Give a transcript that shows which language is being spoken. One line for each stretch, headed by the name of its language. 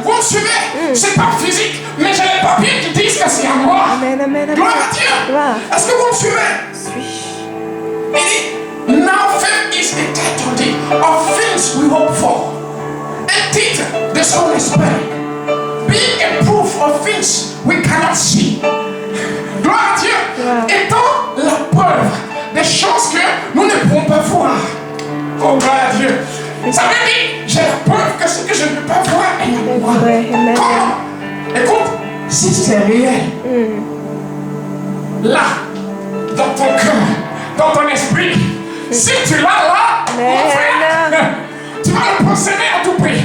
French: Vous me suivez? C'est pas physique, mais j'ai les papiers qui disent que c'est à moi. Amen, amen, amen. Gloire à Dieu. Gloire. Est-ce que vous me suivez? Suis. Il dit,
English: now faith is a title deed of things we hope for.
French: Un titre de ce qu'on espère.
English: Being a proof of things we cannot see.
French: Gloire à Dieu. Étant la preuve des choses que nous ne pouvons pas voir. Oh, gloire à Dieu. Ça veut dire, j'ai la preuve que ce que je ne peux pas voir est à moi. Comment? Écoute, si c'est réel, là, dans ton cœur, dans ton esprit, si tu l'as là, mon frère, tu vas le posséder à tout prix.